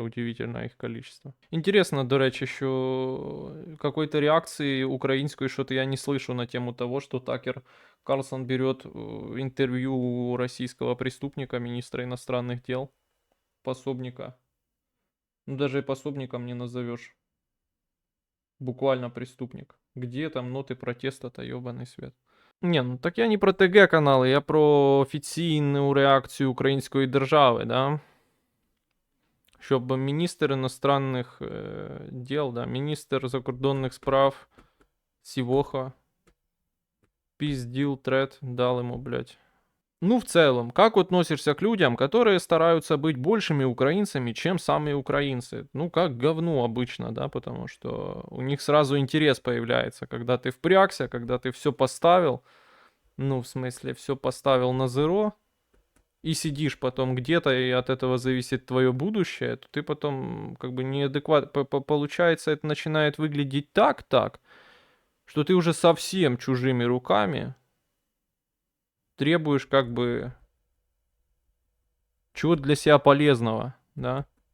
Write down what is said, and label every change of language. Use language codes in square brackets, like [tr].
[ru] Удивительное их количество. Интересно, [uk] до речі, [ru] що какой-то реакции украинской что-то я не слышу на тему того, что Такер Карлсон берет интервью у российского преступника, министра иностранных дел, пособника. Ну, даже и пособником не назовешь. Буквально преступник. Где там ноты протеста-то, ёбаный свет? [uk] Не, ну так я не про ТГ канали, я про офіційну реакцію української держави, да? Щоб міністр [ru] іностранних дел, [uk] да, міністр закордонних справ Сівоха пиздил тред, [ru] дал ему, блядь. Ну, в целом, как относишься к людям, которые стараются быть большими украинцами, чем сами украинцы? Ну, как говно обычно, да, потому что у них сразу интерес появляется, когда ты впрягся, когда ты все поставил, ну, в смысле, все поставил на зеро, и сидишь потом где-то, и от этого зависит твое будущее, то ты потом как бы неадекватно, получается, это начинает выглядеть так, что ты уже совсем чужими руками требуешь как бы чего-то для себя полезного, да.